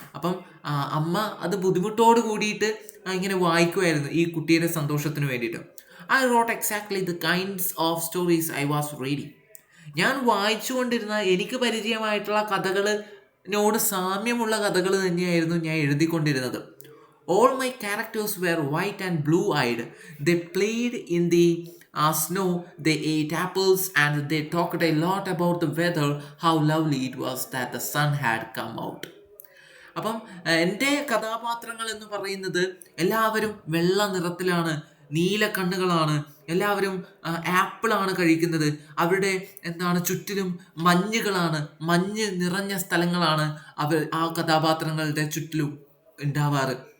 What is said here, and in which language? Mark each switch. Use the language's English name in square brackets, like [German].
[Malayalam] അപ്പം അമ്മ അത് ബുദ്ധിമുട്ടോട് കൂടിയിട്ട് ഇങ്ങനെ വായിക്കുമായിരുന്നു ഈ കുട്ടിയുടെ സന്തോഷത്തിന് വേണ്ടിയിട്ട്. [English] I wrote exactly the kinds of stories I was reading. [Malayalam] ഞാൻ വായിച്ചുകൊണ്ടിരുന്ന എനിക്ക് പരിചയമായിട്ടുള്ള കഥകളിനോട് സാമ്യമുള്ള കഥകൾ തന്നെയായിരുന്നു ഞാൻ എഴുതിക്കൊണ്ടിരുന്നത്. [English] All my characters were white and blue-eyed. They played in the snow, they ate apples, and they talked a lot about the weather, how lovely it was that the sun had come out. [Malayalam] അപ്പം എൻ്റെ കഥാപാത്രങ്ങൾ എന്ന് പറയുന്നത് എല്ലാവരും വെള്ള നിറത്തിലാണ്, നീല കണ്ണുകളാണ്, എല്ലാവരും ആപ്പിളാണ് കഴിക്കുന്നത്. അവരുടെ ചുറ്റിലും മഞ്ഞുകളാണ്, മഞ്ഞ് നിറഞ്ഞ സ്ഥലങ്ങളാണ് ആ കഥാപാത്രങ്ങളുടെ ചുറ്റിലും ഉണ്ടാവാറ്.